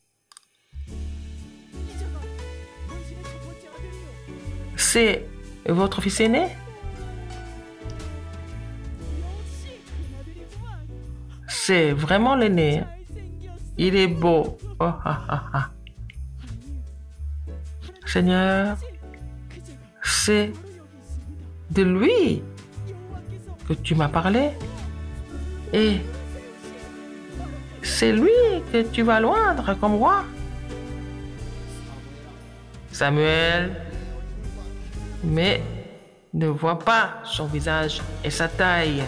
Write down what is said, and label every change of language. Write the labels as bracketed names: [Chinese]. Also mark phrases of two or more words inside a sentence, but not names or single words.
[Korean] 이자가 당신의 첫 번째 아들이요. [French] c'est votre fils aîné? [Korean] 역시 그 아들이구만. [French] C'est vraiment l'aîné. [Korean] 잘생겼어. [French] Il est beau. Oh, ah, ah, ah. Seigneur, [Korean] 그제가 [French] c'est [Korean] 바로 여기 있습니다. [French] de lui [Korean] 여호와께서 [French] que tu m'as parlé. Et [Korean] 세우신 [French] c'est lui que tu vas loindre comme roi. Samuel, mais ne vois pas son visage et sa taille.